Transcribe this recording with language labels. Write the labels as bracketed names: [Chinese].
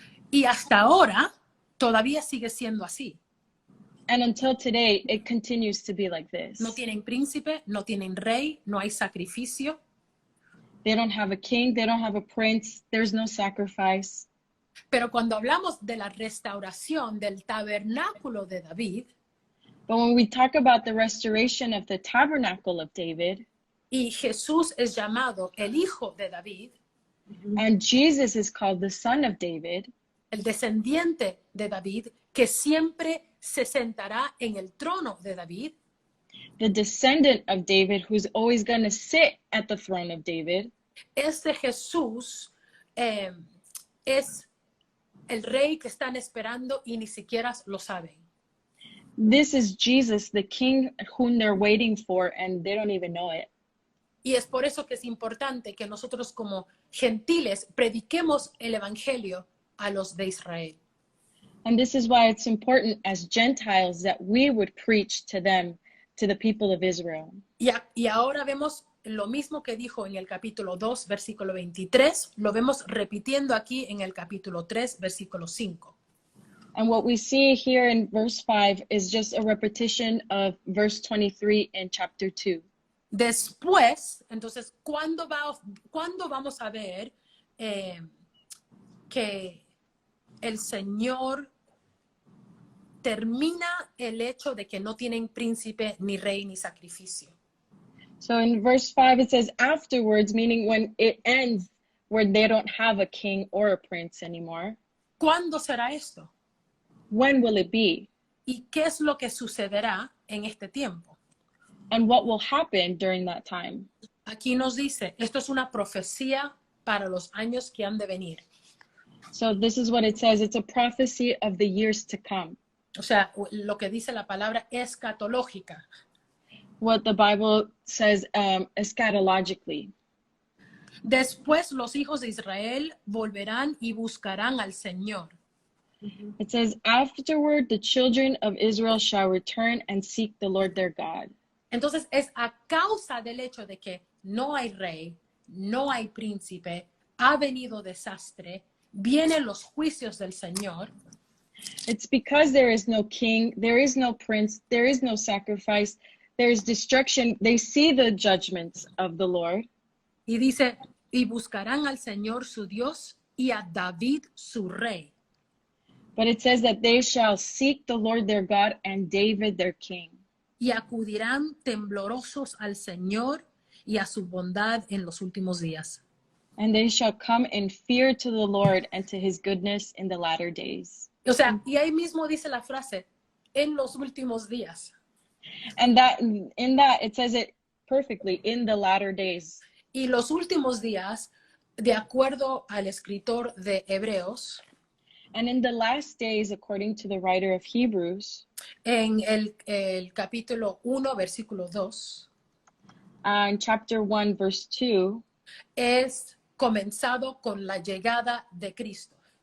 [Spanish] Y hasta ahora todavía sigue siendo así. [English] And until today, it continues to be like this. [Spanish] No tienen príncipe, no tienen rey, no hay sacrificio. [English] They don't have a king, they don't have a prince, there's no sacrifice. [Spanish] Pero cuando hablamos de la restauración del tabernáculo de David, [English] But when we talk about the restoration of the tabernacle of David, [Spanish] y Jesús es llamado el hijo de David, [English] and Jesus is called the son of David, [Spanish] el descendiente de David, que siempre se sentará en el trono de David, [English] the descendant of David, who's always going to sit at the throne of David. [Spanish] Este Jesús es el rey que están esperando y ni siquiera lo saben. [English] This is Jesus, the king whom they're waiting for, and they don't even know it. [Spanish] Y es por eso que es importante que nosotros como gentiles prediquemos el evangelio a los de Israel. [English] And this is why it's important as Gentiles that we would preach to them, to the people of Israel. [Spanish] Y ahora vemos lo mismo que dijo en el capítulo 2, versículo 23, lo vemos repitiendo aquí en el capítulo 3, versículo 5. [English] And what we see here in verse 5 is just a repetition of verse 23 in chapter 2. [Spanish] Después, entonces, ¿cuándo vamos a ver que el Señor termina el hecho de que no tienen príncipe, ni rey, ni sacrificio? [English] So in verse 5 it says afterwards, meaning when it ends where they don't have a king or a prince anymore. [Spanish] ¿Cuándo será esto? [English] When will it be? [Spanish] ¿Y qué es lo que sucederá en este tiempo? [English] And what will happen during that time? [Spanish] Aquí nos dice, esto es una profecía para los años que han de venir. [English] So this is what it says. It's a prophecy of the years to come. [Spanish] O sea, lo que dice la palabra escatológica. [English] What the Bible says eschatologically. [Spanish] Después los hijos de Israel volverán y buscarán al Señor. [English] It says, afterward the children of Israel shall return and seek the Lord their God. [Spanish] Entonces es a causa del hecho de que no hay rey, no hay príncipe, ha venido desastre, vienen los juicios del Señor. [English] It's because there is no king, there is no prince, there is no sacrifice, there is destruction. They see the judgments of the Lord. [Spanish] Y dice, y buscarán al Señor su Dios y a David su rey. [English] But it says that they shall seek the Lord their God and David their king. [Spanish] Y acudirán temblorosos al Señor y a su bondad en los últimos días. [English] And they shall come in fear to the Lord and to his goodness in the latter days. [Spanish] O sea, y ahí mismo dice la frase, en los últimos días. [English] And that in that it says it perfectly, in the latter days. [Spanish] Y los últimos días, de acuerdo al escritor de Hebreos, [English] And in the last days, according to the writer of Hebrews, [Spanish] en el capítulo 1, versículo 2, [English] in chapter 1, verse 2, [Spanish] es comenzado con la llegada de Cristo.